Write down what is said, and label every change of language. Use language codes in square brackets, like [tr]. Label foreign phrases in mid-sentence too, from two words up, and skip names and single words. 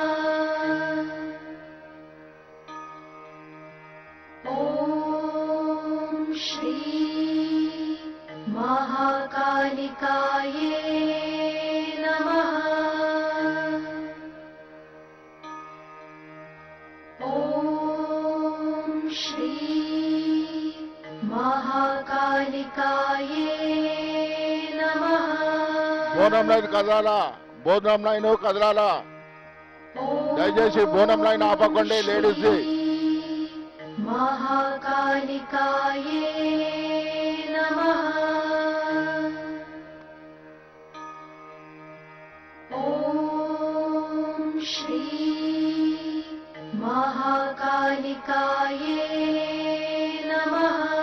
[sa] ॐ श्री महाकालिकाये नमः। श्री महाकालिकाये नमः। [te] బోనం లైన్ కదలాలా, బోనం లైన్ కదలాలా, దయచేసి బోనం లైన్ ఆపకండి లేడీస్ ది. [sa] महाकालिकाये नमः। ॐ श्री महाकालिकाये नमः।